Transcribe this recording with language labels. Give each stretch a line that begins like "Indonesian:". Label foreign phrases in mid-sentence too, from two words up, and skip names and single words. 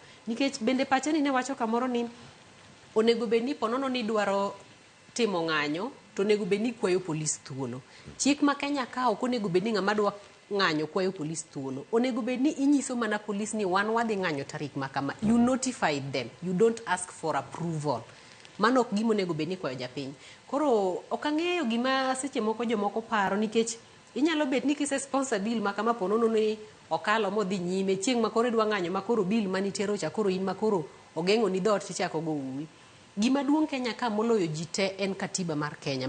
Luo (Kenya and Tanzania): Nikech bende pacha ni ne wacho kamoro ni onego bed ni ponono ni dwaro timo ng'anyo to onego bed ni kwayo polis thuolo. Chik ma Kenya ka ok onego bed ni ng'ama dwa ng'anyo kwayo polis thuolo. Onego bed ni inyiso mana polis ni wan wadhi ng'anyo tarik makama.
English: You notified them. You don't ask for approval.
Luo (Kenya and Tanzania): Mano ok gima onego bed ni kwayo japiny. Koro ok ang'eyo gima seche moko jomoko paro, nikech inyalo bet ni kise
English: sponsor bill
Luo (Kenya and Tanzania): makama ponono ni okalo modhi nyime chieng' makoro idwa ng'anyo makoro bill manitero cha koro in makoro ogeng'o ni dhoot tichako go uwi. Gima duong' Kenya ka moloyo ji te en katiba mar Kenya.